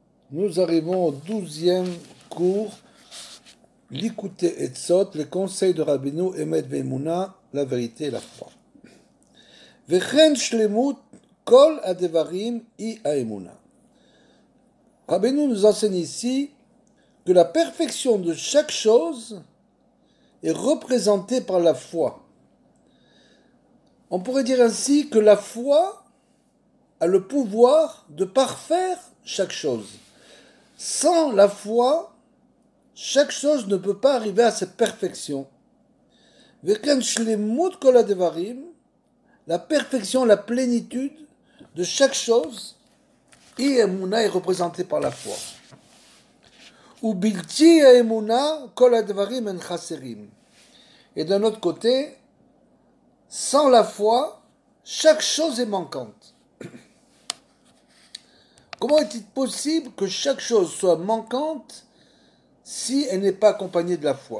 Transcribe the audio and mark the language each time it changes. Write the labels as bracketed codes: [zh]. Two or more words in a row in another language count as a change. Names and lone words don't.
[fr] Nous arrivons au 12e cours, l'Ikouté Etzot, les conseils de Rabbeinu, [he] אמת ואמונה, [fr] la vérité et la foi. [he] וכן שלמות כל הדברים היא האמונה. [fr] Rabbeinu nous enseigne ici que la perfection de chaque chose est représentée par la foi. On pourrait dire ainsi que la foi a le pouvoir de parfaire chaque chose. Sans la foi, chaque chose ne peut pas arriver à cette perfection. [he] וכן שלמות כל הדברים, [fr] la perfection, la plénitude de chaque chose, [he] היא האמונה [fr] est représentée par la foi. [he] ובלתי האמונה כל הדברים הם חסרים. [fr] Et d'un autre côté, sans la foi, chaque chose est manquante. Comment est-il possible que chaque chose soit manquante si elle n'est pas accompagnée de la foi?